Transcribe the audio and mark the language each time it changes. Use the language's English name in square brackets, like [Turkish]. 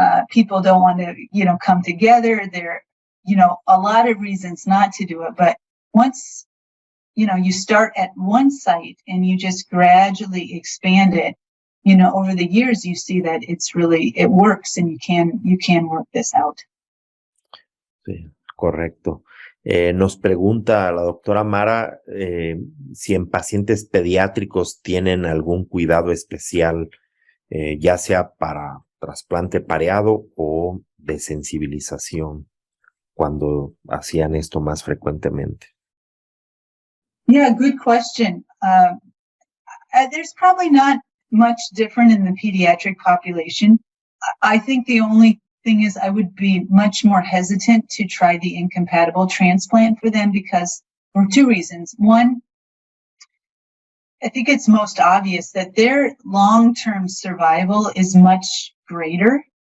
[English] People don't want to, come together. There, a lot of reasons not to do it. But once, you start at one site and you just gradually expand it, over the years, you see that it works, and you can work this out. [Spanish] Sí, correcto. Nos pregunta la doctora Mara si en pacientes pediátricos tienen algún cuidado especial, ya sea para trasplante pareado o desensibilización, cuando hacían esto más frecuentemente. [English] Yeah, good question. There's probably not much different in the pediatric population. I think the only thing is I would be much more hesitant to try the incompatible transplant for them for two reasons. One, I think it's most obvious that their long-term survival is much greater.